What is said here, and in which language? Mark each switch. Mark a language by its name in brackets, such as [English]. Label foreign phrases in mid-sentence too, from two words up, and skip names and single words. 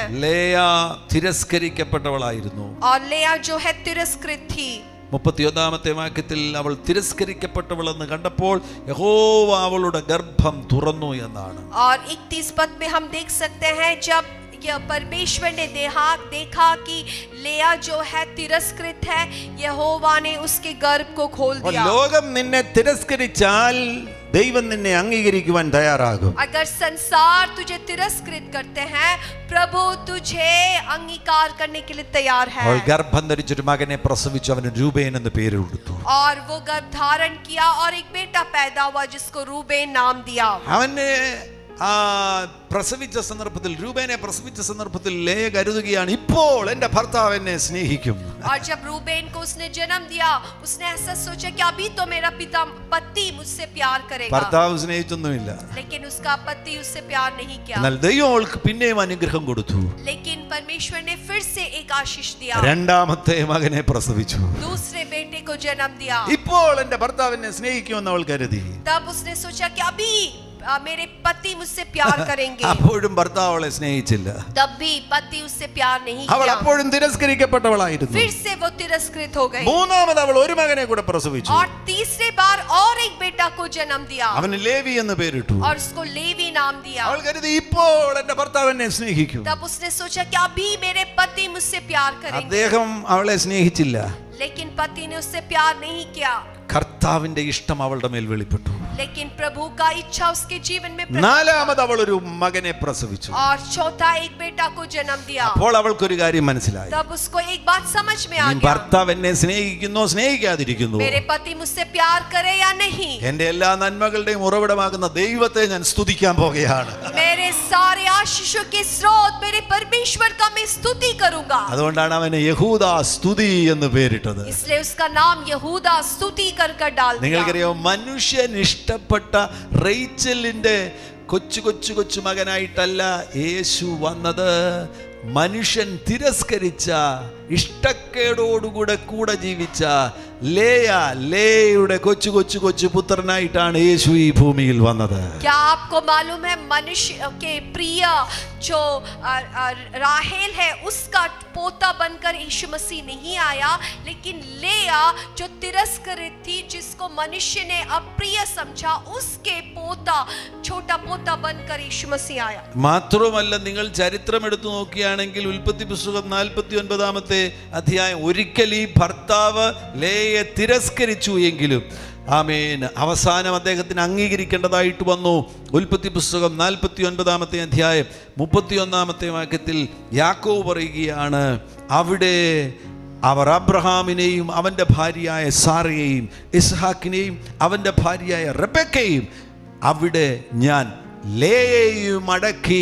[Malayalam] ലേയ തിരസ്കരിക്കപ്പെട്ടവളായിരുന്നു. [Hindi] और लेया जो है तिरस्कृत थी। [Malayalam] 31-ാമത്തെ വാക്യത്തിൽ അവൾ തിരസ്കരിക്കപ്പെട്ടവളെന്ന് കണ്ടപ്പോൾ യഹോവ അവളുടെ ഗർഭം തുറന്നു എന്നാണ്. [Hindi] और 31 पद में हम देख सकते हैं, जब परमेश्वर ने देखा कि लेया जो है तिरस्कृत है, यहोवा ने उसके गर्भ को खोल दिया। [Malayalam] ലോകം നിന്നെ തിരസ്കരിച്ചാൽ ദൈവം നിന്നെ അംഗീകരിക്കുവാൻ തയ്യാറാകും. [Hindi] अगर संसार तुझे तिरस्कृत करते हैं, प्रभु तुझे अंगीकार करने के लिए तैयार है। [Malayalam] അവൾ ഗർഭം ധരിച്ചൊരു മകനെ പ്രസവിച്ചു, അവന് രൂബേൻ എന്ന് പേര് കൊടുത്തു. [Hindi] और वो गर्भ धारण किया और एक बेटा पैदा हुआ, जिसको रूबेन नाम दिया। [Malayalam] അവനെ പ്രസവിച്ച സന്ദർഭത്തിൽ, രൂബേനെ പ്രസവിച്ച സന്ദർഭത്തിൽ ലേയ കരുതുകയാണ്, ഇപ്പോൾ എന്റെ ഭർത്താവ് എന്നെ സ്നേഹിക്കും. [Hindi] और जब रूबेन को उसने जन्म दिया, उसने ऐसा सोचा कि अभी तो मेरा पति मुझसे प्यार करेगा, [Malayalam] ഭർത്താവ് സ്നേഹിച്ചൊന്നുമില്ല. [Hindi] लेकिन उसका पति उससे प्यार नहीं किया। [Malayalam] എന്നാൽ ദൈവം അവൾക്ക് പിന്നെയും അനുഗ്രഹം കൊടുത്തു. [Hindi] लेकिन परमेश्वर ने फिर से एक आशीष दिया, [Malayalam] രണ്ടാമത്തെ മകനെ പ്രസവിച്ചു. [Hindi] दूसरे बेटे को जन्म दिया। [Malayalam] ഇപ്പോൾ എന്റെ ഭർത്താവ് എന്നെ സ്നേഹിക്കുമെന്ന് അവൾ കരുതി. [Hindi] तब उसने सोचा कि अभी मेरे पति मुझसे प्यार करेंगे, [Malayalam] അപ്പോഴും ഭർത്താവ് അവളെ സ്നേഹിച്ചില്ല. [Hindi] तब भी पति उससे प्यार नहीं [Malayalam] അവൾ [Hindi] किया। [Malayalam] അപ്പോഴും തിരസ്കരിക്കപ്പെട്ടവളായിരുന്നു. [Hindi] फिर से वो तिरस्कृत हो गई, [Malayalam] മൂന്നാമത് അവൾ ഒരു മകനെ കൂടെ പ്രസവിച്ചു. [Hindi] और तीसरे बार और एक बेटा को जन्म दिया, [Malayalam] അവന് ലേവി എന്ന് പേരിട്ടു. [Hindi] और उसको लेवी नाम दिया। [Malayalam] അവൾ കരുതി ഇപ്പോൾ എന്റെ ഭർത്താവ് എന്നെ സ്നേഹിക്കും. [Hindi] तब उसने सोचा कि अभी मेरे पति मुझसे प्यार करेंगे, [Malayalam] അദ്ദേഹം അവളെ സ്നേഹിച്ചില്ല. [Hindi] लेकिन पति ने उससे प्यार नहीं किया। [Malayalam] കർത്താവിന്റെ ഇഷ്ടം അവളുടെ മേൽ വെളിപ്പെട്ടു. [Hindi] लेकिन प्रभु का इच्छा उसके जीवन में प्रकट [Malayalam] നാലാമത് അവൾ ഒരു മകനെ പ്രസവിച്ചു. [Hindi] और चौथा एक बेटा को जन्म दिया। [Malayalam] അപ്പോൾ അവൾക്കൊരു കാര്യം മനസ്സിലായി, [Hindi] तब उसको एक बात समझ में आ [Malayalam] ഈ [Hindi] गया, [Malayalam] ഭർത്താവ് എന്നെ സ്നേഹിക്കുന്നോ സ്നേഹിക്കാതിരിക്കുന്നു, [Hindi] मेरे पति मुझसे प्यार करे या नहीं, [Malayalam] എന്റെ എല്ലാ നന്മകളുടെയും ഉറവിടമാകുന്ന ദൈവത്തെ ഞാൻ സ്തുതിക്കാൻ പോകുകയാണ്. [Hindi] मेरे सारे आशीषों के स्रोत मेरे परमेश्वर का मैं स्तुति करूंगा। [Malayalam] അതുകൊണ്ടാണ് അവന് യഹൂദ സ്തുതി എന്ന് പേരിട്ടത്. [Hindi] इसलिए उसका नाम यहूदा स्तुति कर डाल दिया। [Malayalam] നിങ്ങൾക്കറിയാം, മനുഷ്യൻ ഇഷ്ടപ്പെട്ട റേച്ചലിന്റെ കൊച്ചു മകനായിട്ടല്ല യേശു വന്നത്. മനുഷ്യൻ തിരസ്കരിച്ച, ഇഷ്ടക്കേടോടുകൂടെ കൂടെ ജീവിച്ച ലേയുടെ കൊച്ചു കൊച്ചു കൊച്ചു പുത്രനായിട്ടാണ് യേശു ഈ ഭൂമിയിൽ വന്നത്. [Hindi] क्या आपको मालूम है मनुष्य के प्रिय जो राहेल है उसका पोता बनकर यीशु मसीह नहीं आया, लेकिन लेया जो तिरस्कृत थी, जिसको मनुष्य ने अप्रिय समझा, उसके पोता छोटा पोता बनकर यीशु मसीह आया. [Malayalam] മാത്രമല്ല, നിങ്ങൾ ചരിത്രം എടുത്തു നോക്കുകയാണെങ്കിൽ ഉൽപ്പത്തി പുസ്തകം 49-ാമത്തെ അധ്യായം, ഒരിക്കൽ ഈ ഭർത്താവ് ലേയെ തിരസ്കരിച്ചു എങ്കിലും ആമേൻ അവസാനം അദ്ദേഹത്തിന് അംഗീകരിക്കേണ്ടതായിട്ട് വന്നു. ഉൽപ്പത്തി പുസ്തകം 49-ാമത്തെ അധ്യായം 31-ാമത്തെ വാക്യത്തിൽ യാക്കോബ് പറയുകയാണ്, അവിടെ അവർ അബ്രഹാമിനെയും അവൻ്റെ ഭാര്യയായ സാറയെയും ഇസ്ഹാക്കിനെയും അവൻ്റെ ഭാര്യയായ റെബെക്കയെയും അവിടെ ഞാൻ ലേയെയും അടക്കി.